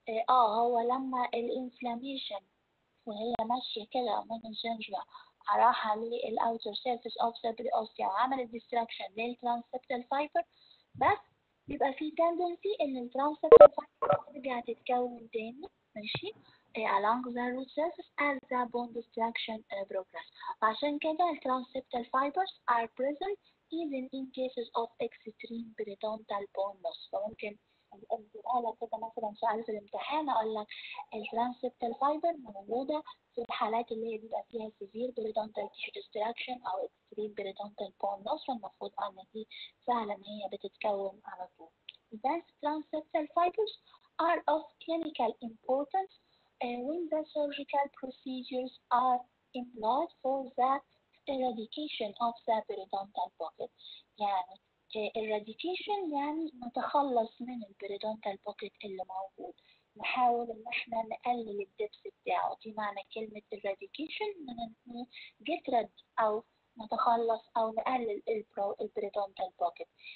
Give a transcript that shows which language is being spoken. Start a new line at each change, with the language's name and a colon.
Arabic: هو لما الانفلاميشن وهي ماشية كده من الجنجبة راحة للأوتر سيرفيس أوف ذا بريوستيا وعملت ديستراكشن للترانسبتال فايبر، بس بيبقى في تندنسي إن الترانسبتال فايبر ترجع تتكون تاني، ماشي،
English: along the root surface as the bone destruction progress.
Arabic: وعشان كده الترانسبتال
English: fibers are present even in cases of extreme periodontal bone loss.
Arabic: فممكن أجيبها لك كده مثلا سؤال في الامتحان أقول لك الترانسبتال فايبر موجودة في الحالات اللي هي بيبقى فيها
English: severe periodontal tissue destruction
Arabic: أو
English: extreme periodontal bone loss،
Arabic: فالمفروض إن دي فعلا هي بتتكون على طول.
English: These transseptal fibers are of clinical importance when the surgical procedures are employed for the eradication of the periodontal pocket.
Arabic: يعني eradication يعني نتخلص من البريدونتال بوكيت اللي موجود، نحاول ان احنا نقلل الدبس بتاعه، دي معنى كلمة eradication، من
English: get rid
Arabic: او نتخلص او نقلل البريدونتال بوكيت.